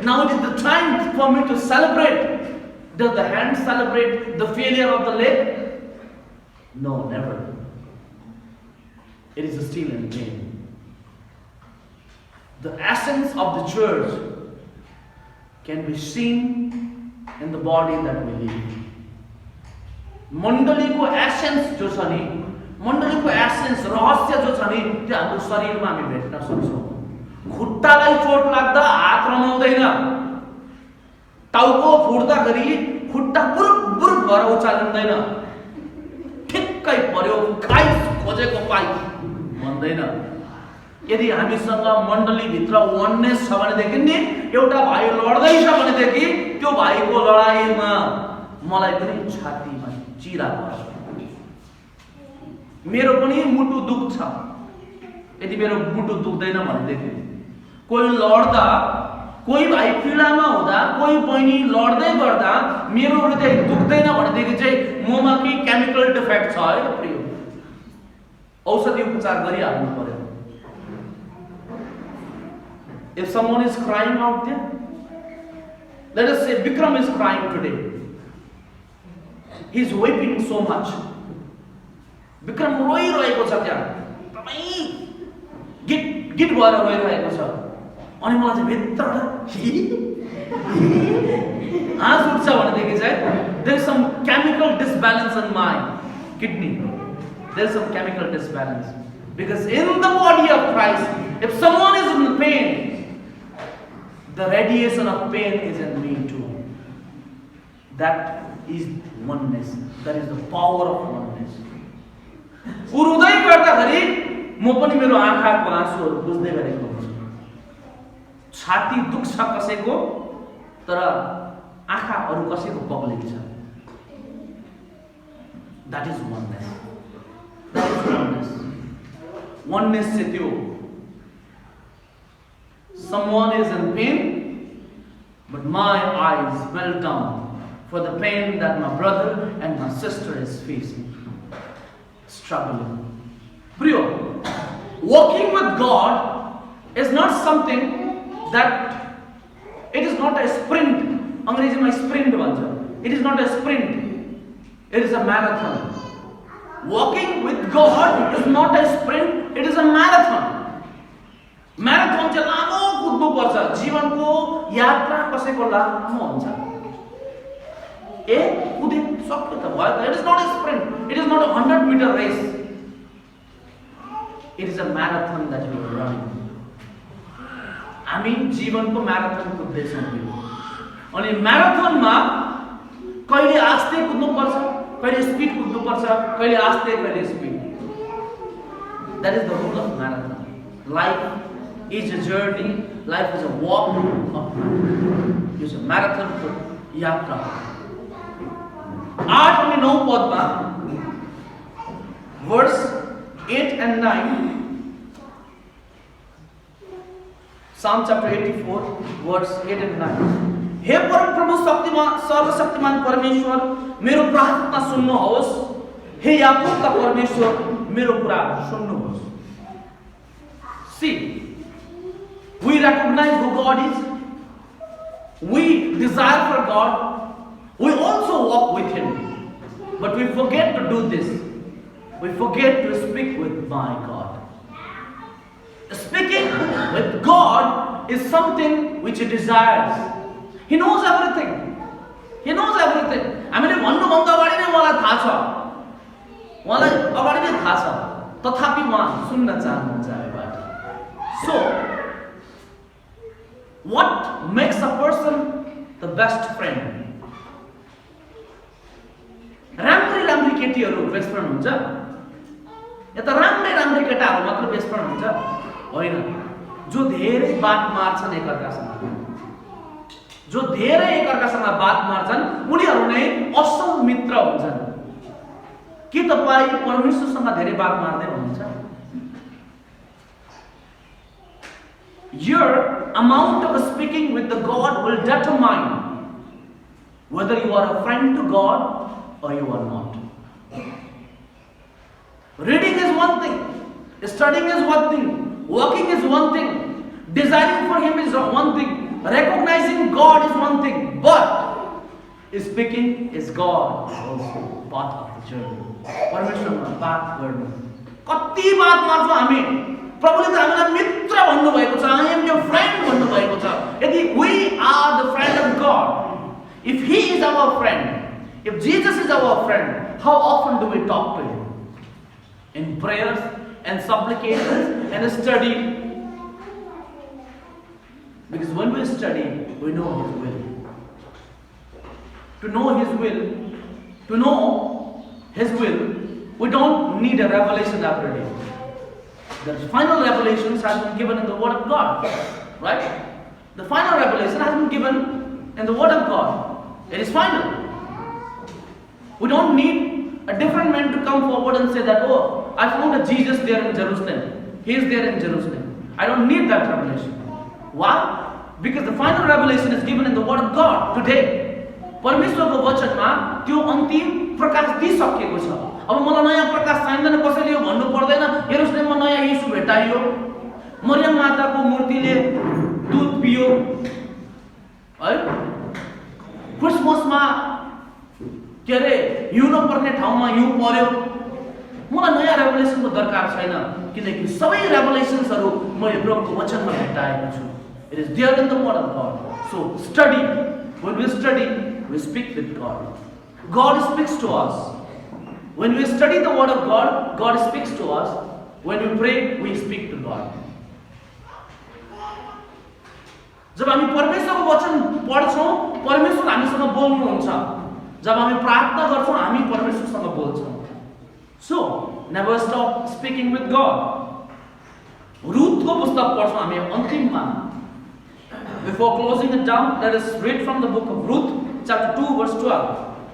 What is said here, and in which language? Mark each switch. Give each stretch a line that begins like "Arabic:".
English: Now it is the time for me to celebrate. Does the hand celebrate the failure of the leg? No, never. It is still in pain. The essence of the church can be seen in the body that we live.
Nepali: मण्डलीको essence जो छ नि, मण्डलीको essence रहस्य जो छ नि, त्यो हाम्रो शरीरमा हामी भेट्न सक्छौँ। खुट्टालाई चोट लाग्दा हात रमाउँदैन, टाउको फुट्दाखेरि खुट्टा बुरुक बुरुक भएर उचालिँदैन, ठिक्कै पर्यो खाइस खोजेको पाइ भन्दैन। यदि हामीसँग मण्डलीभित्र वननेस छ भनेदेखि नि, एउटा भाइ लड्दैछ भनेदेखि त्यो भाइको लडाइँमा मलाई पनि छातीमा चिरा पर्छ, मेरो पनि मुटु दुख्छ। यदि मेरो मुटु दुख्दैन भनेदेखि, कोही लड्दा, कोही भाइ पीडामा हुँदा, कोही बहिनी लड्दै गर्दा मेरो हृदय दुख्दैन भनेदेखि चाहिँ ममा केही केमिकल डिफेक्ट छ है प्रिय, औषधि उपचार गरिहाल्नु पर्यो।
English: If someone is crying out there, let us say Vikram is crying today. He is weeping so much.
Nepali: Vikram रोइरहेको छ त्यहाँ, तपाईँ गिट भएर रोइरहेको छ। अनि मलाई चाहिँ भित्रबाट हाँस उठ्छ भनेदेखि चाहिँ
English: there is some chemical disbalance in my kidney. There is some chemical disbalance. Because in the body of Christ, if someone is in pain, the radiation of pain is in me too. That is oneness. That is the power of oneness.
Nepali: उरुदै गर्दाखेरि म पनि मेरो आँखाको आँसुहरू बुझ्दै गरेको हुन्छु। छाती दुख्छ कसैको, तर आँखा अरू कसैको पग्लिन्छ।
English: That is oneness. That is oneness. Oneness
Nepali: चाहिँ त्यो,
English: someone is in pain, but my eyes well down for the pain that my brother and my sister is facing, struggling. Priyo, walking with God is not something that, it is not a sprint.
Nepali: अंग्रेजी में sprint भन्छ.
English: It is not a sprint. It is a marathon. Walking with God is not a sprint. It is a marathon.
Nepali: Marathon चाहिँ लामो कुद्नु पर्छ. जीवनको यात्रा कसैको लामो हुन्छ. कुदे सक्यो त भयो.
English: It is not a sprint. It is not a 100-meter race. It is a marathon that you are running.
Nepali: हामी जीवनको म्याराथन कुद्दैछौँ. अनि म्याराथनमा कहिले आस्ते कुद्नु पर्छ, कहिले स्पिड कुद्नु पर्छ, कहिले आस्ते, कहिले speed.
English: That is the rule of marathon. Life is a journey. Life is a walk of life. It's a marathon
Nepali: को यात्रा. 8 अनि 9 पदमा
English: verse 8 and 9, Psalm chapter 84 verse 8 and 9.
Nepali: हे परम प्रभु शक्तिमान सर्वशक्तिमान परमेश्वर, मेरो प्रार्थना सुन्नुहोस्. हे याकूबका परमेश्वर, मेरो कुरा सुन्नुहोस्.
English: See, we recognize who God is. We desire for God. We also walk with Him. But we forget to do this. We forget to speak with my God. Speaking with God is something which He desires. He knows everything. He knows everything.
Nepali: हामीले भन्नुभन्दा अगाडि नै उहाँलाई थाहा छ. उहाँलाई अगाडि नै थाहा छ. तथापि उहाँ सुन्न चाहनुहुन्छ हामीबाट. So, what makes a person the best friend? राम्री केटीहरू बेस्ट फ्रेन्ड हुन्छ? या त राम्रै केटाहरू मात्र बेस्ट फ्रेन्ड हुन्छ? होइन. जो धेरै बात मार्छन् एकअर्कासँग, जो धेरै एकअर्कासँग बात मार्छन्, उनीहरू नै असल मित्र हुन्छन्. के तपाईँ परमेश्वरसँग धेरै बात मार्दै हुनुहुन्छ?
English: Your amount of speaking with the God will determine whether you are a friend to God or you are not. Reading is one thing, studying is one thing, working is one thing, desiring for Him is one thing, recognizing God is one thing, but speaking is God is also part of the journey.
Nepali: परमेश्वरमा बात गर्नु. कति बात मार्छौँ हामी. प्रभुले त हामीलाई मित्र भन्नुभएको छ.
English: I am your friend
Nepali: भन्नुभएको छ. यदि
English: we are the friend of God, if He is our friend, if Jesus is our friend, how often do we talk to Him? In prayers and supplications and study. Because when we study, we know His will. To know His will, we don't need a revelation every day. The final revelations has been given in the Word of God, right? The final revelation has been given in the Word of God. It is final. We don't need a different man to come forward and say that, oh, I found a Jesus there in Jerusalem. He is there in Jerusalem. I don't need that revelation. Why? Because the final revelation is given in the Word of God today.
Nepali: परमेश्वरको वचनमा त्यो अन्तिम प्रकाश दिइसकेको छ. अब मलाई नयाँ प्रकाश चाहिँदैन. कसैले यो भन्नु पर्दैन यरुशलेममा नयाँ येशू भेटाइयो, मरियम माताको मूर्तिले दूध पियो, है, क्रिसमसमा के अरे हिउँ पर्ने ठाउँमा हिउँ पर्यो. मलाई नयाँ रेभलेसनको दरकार छैन, किनकि सबै रेभलेसन्सहरू मैले प्रभुको वचनमा भेटाएको छु.
English: It is there in the Word of God. So study. When we study, we speak with God. God speaks to us. When we study the Word of God, God speaks to us. When we pray, we speak to God.
Nepali: जब हामी परमेश्वरको वचन पढ्छौँ, परमेश्वर हामीसँग बोल्नुहुन्छ. जब हामी प्रार्थना गर्छौँ, हामी परमेश्वरसँग बोल्छौँ.
English: So, never stop speaking with God.
Nepali: रुथको पुस्तक पढ्छौँ हामी अन्तिममा.
English: Before closing it down, let us read from the book of Ruth, chapter 2, verse 12.